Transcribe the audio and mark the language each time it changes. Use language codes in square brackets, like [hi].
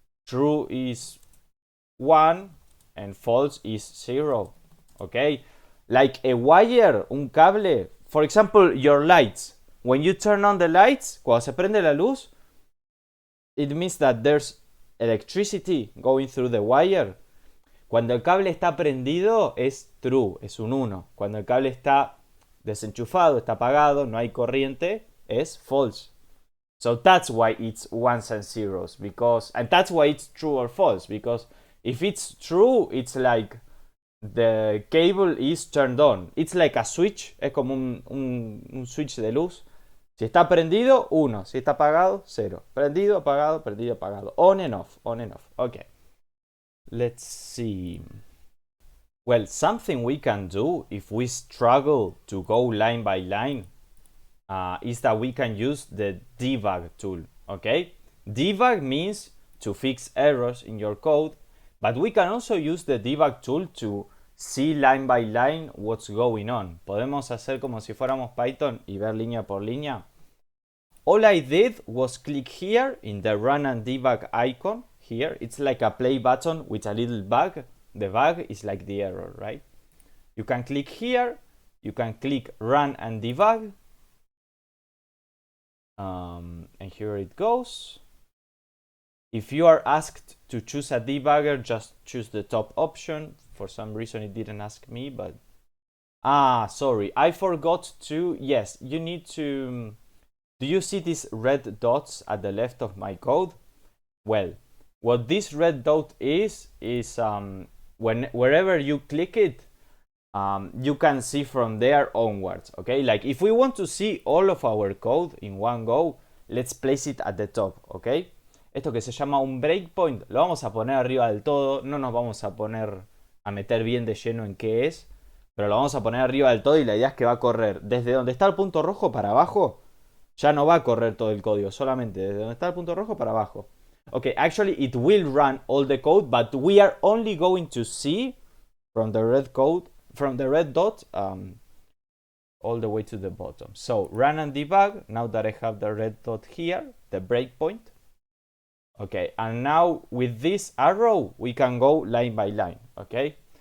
[en] True is 1 and false is 0, okay? Like a wire, [es] un cable. [en] For example, your lights. When you turn on the lights, [es] cuando se prende la luz, [en] it means that there's electricity going through the wire. [es] Cuando el cable está prendido es true, es un 1. Cuando el cable está desenchufado, está apagado, no hay corriente, es false. [en] So that's why it's ones and zeros, because, and that's why it's true or false, because if it's true, it's like the cable is turned on. It's like a switch, [es] es como un switch de luz. Si está prendido, 1. Si está apagado, 0. Prendido, apagado, prendido, apagado. [en] On and off, on and off. Okay. Let's see. Well, something we can do if we struggle to go line by line is that we can use the debug tool, okay? Debug means to fix errors in your code, but we can also use the debug tool to see line by line what's going on. [es] Podemos hacer como si fuéramos Python y ver línea por línea. [en] All I did was click here in the run and debug icon here. It's like a play button with a little bug. The bug is like the error, right? You can click here, you can click run and debug. And here it goes. If you are asked to choose a debugger, just choose the top option. For some reason it didn't ask me, but sorry, I forgot to. Yes, you need to. Do you see these red dots at the left of my code? Well, what this red dot is wherever you click it, you can see from there onwards, okay? Like if we want to see all of our code in one go, let's place it at the top, okay? [es] Esto que se llama un breakpoint, lo vamos a poner arriba del todo, no nos vamos a poner a meter bien de lleno en qué es, pero lo vamos a poner arriba del todo y la idea es que va a correr desde donde está el punto rojo para abajo. Ya no va a correr todo el código, solamente desde donde está el punto rojo para abajo. [en] Okay, actually it will run all the code, but we are only going to see from the red dot all the way to the bottom. So run and debug, now that I have the red dot here, the breakpoint. Okay, and now with this arrow, we can go line by line, okay?